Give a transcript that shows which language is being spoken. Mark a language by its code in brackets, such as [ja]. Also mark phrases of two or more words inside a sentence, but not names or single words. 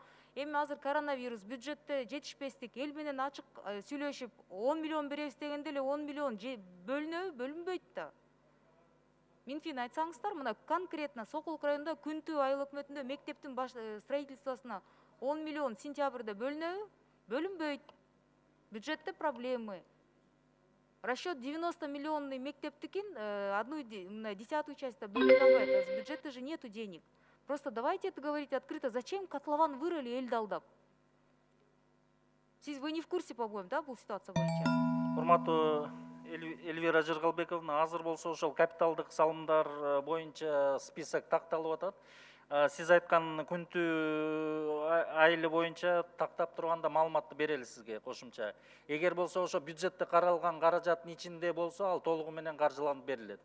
[ky] Эми азыр коронавирус, бюджетте жетишпестик, эл менен ачык сүйлөшүп 10 миллион беребиз дегенде эле 10 миллион бөлүнөбү, бөлүнбөйт да. Минфин айтсаңыздар, мына конкретно Сокулук районунда күнтүү айыл өкмөтүндө мектептин строительствосуна 10 миллион сентябрда бөлүнөбү, бөлүнбөйт. [ru] Бюджетте проблемы. Расчет 90 миллионный мектептикин, одну десятую часть [ky] бөлүнө албайт. [ru] В бюджете же нету денег. Просто давайте это говорить открыто. Зачем котлован вырыли [ky] элди алдап? [ru] Вы не в курсе, по-моему, [ky] да, бул ситуация боюнча? Урматтуу Эльвира Жыргалбековна, азыр болсо ошол капиталдык салымдар боюнча список такталып атат. Сиз айткан күнтүү айылы боюнча тактап турганда маалыматты берели сизге кошумча. Эгер болсо ошо бюджетте каралган каражаттын ичинде болсо, ал толугу менен каржыланып берилет.